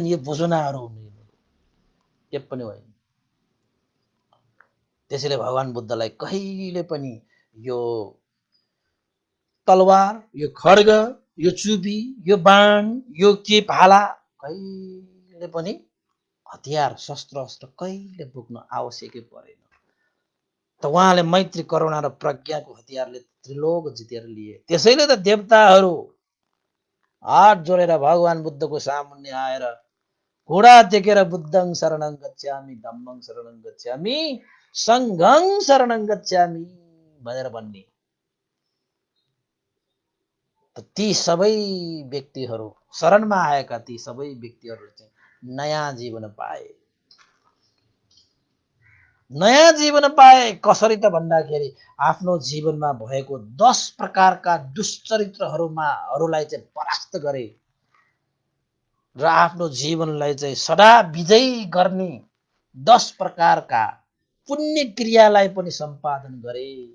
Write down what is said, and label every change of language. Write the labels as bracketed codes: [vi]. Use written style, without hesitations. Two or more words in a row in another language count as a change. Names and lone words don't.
[ne] यो भुसुनाहरू हुन्, के पनि होइन। त्यसैले भगवान बुद्धलाई कहिले पनि यो तलवार, यो खड्ग, यो चुपी, यो बाण, यो के भाला कहिले पनि हतियार, शस्त्र अस्त्र कहिले बोक्न आवश्यकै परेन। त उहाँले मैत्री करुणा र प्रज्ञाको हतियारले त्रिलोक जितेर लिए। त्यसैले त देवताहरू हात जोडेर भगवान बुद्धको सामुन्ने आएर घोडा टेकेर [pi] बुद्धं शरणं गच्छामि, धम्मं शरणं गच्छामि, सङ्घं शरणं गच्छामि [ne] भनेर भन्ने। ती सबै व्यक्तिहरू, शरणमा आएका ती सबै व्यक्तिहरू चाहिँ नयाँ जीवन पाए। नयाँ जीवन पाए कसरी त भन्दाखेरि आफ्नो जीवनमा भएको 10 प्रकारका दुश्चरित्रहरूलाई चाहिँ परास्त गरे र आफ्नो जीवनलाई चाहिँ सदा विजयी गर्ने 10 प्रकारका पुण्य क्रियालाई पनि सम्पादन गरे।